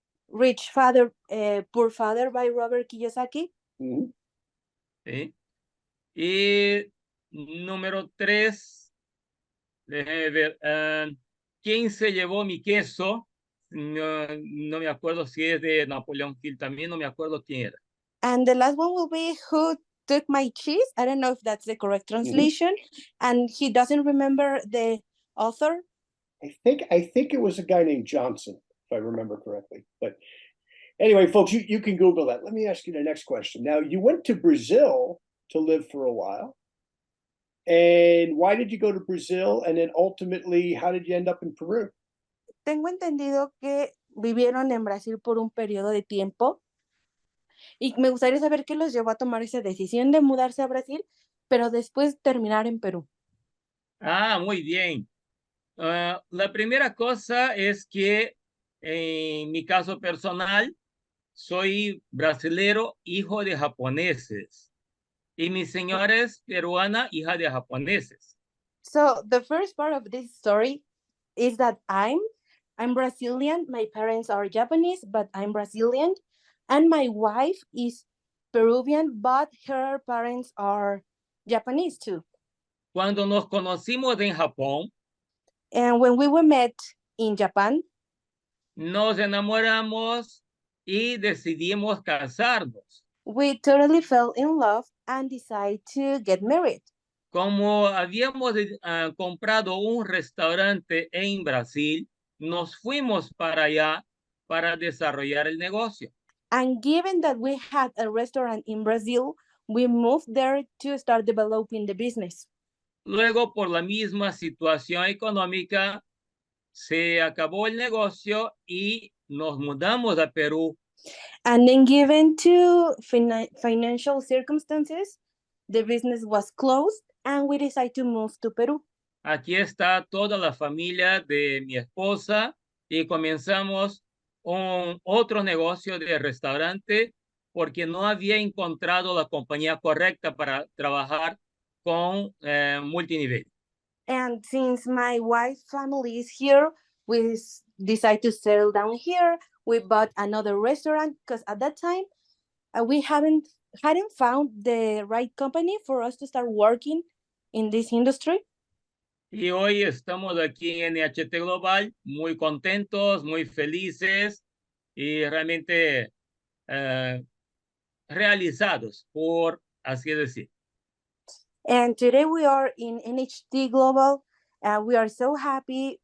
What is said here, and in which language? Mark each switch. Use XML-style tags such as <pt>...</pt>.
<en>Rich Father, Poor Father by Robert Kiyosaki. Mhm.</en> <es>¿Sí? Y número 3, déjeme ver, ¿quién se llevó mi queso? No me acuerdo si es de Napoleon Hill también, no me acuerdo quién era.</es> <en>And the last one will be Who Took My Cheese? I don't know if that's the correct translation. And he doesn't remember the author. I think it was a guy named Johnson, if I remember correctly. But anyway, folks, you can Google that. Let me ask you the next question. Now, you went to Brazil to live for a while. And why did you go to Brazil? And then ultimately, how did you end up in Peru?</en> <es>Tengo entendido que vivieron en Brasil por un periodo de tiempo. Y me gustaría saber qué los llevó a tomar esa decisión de mudarse a Brasil, pero después terminar en Perú. Ah, muy bien. La primera cosa es que en mi caso personal, soy brasilero, hijo de japoneses. Y mi señora es peruana, hija de japoneses.</es> <en>So the first part of this story is that I'm Brazilian. My parents are Japanese, but I'm Brazilian. And my wife is Peruvian, but her parents are Japanese too.</en> <es>Cuando nos conocimos en Japón,</es> <en>And when we were met in Japan,</en> <es>nos enamoramos y decidimos casarnos.</es> <en>we totally fell in love and decided to get married.</en> <es>Como habíamos comprado un restaurante en Brasil, nos fuimos para allá para desarrollar el negocio.</es> <en>And given that we had a restaurant in Brazil, we moved there to start developing the business.</en> <es>Luego, por la misma situación económica, se acabó el negocio y nos mudamos a Perú.</es> <en>And then given to financial circumstances, the business was closed and we decided to move to Peru.</en> <es>Aquí está toda la familia de mi esposa y comenzamos otro negocio de restaurante porque no había encontrado la compañía correcta para trabajar con multinivel.</es> <en>And since my wife's family is here, we decided to settle down here. We bought another restaurant because at that time we hadn't found the right company for us to start working in this industry.</en> <es>Y hoy estamos aquí en NHT Global, muy contentos, muy felices y realmente realizados, por así decir.</es> <en>And today we are in NHT Global. We are so happy.</en>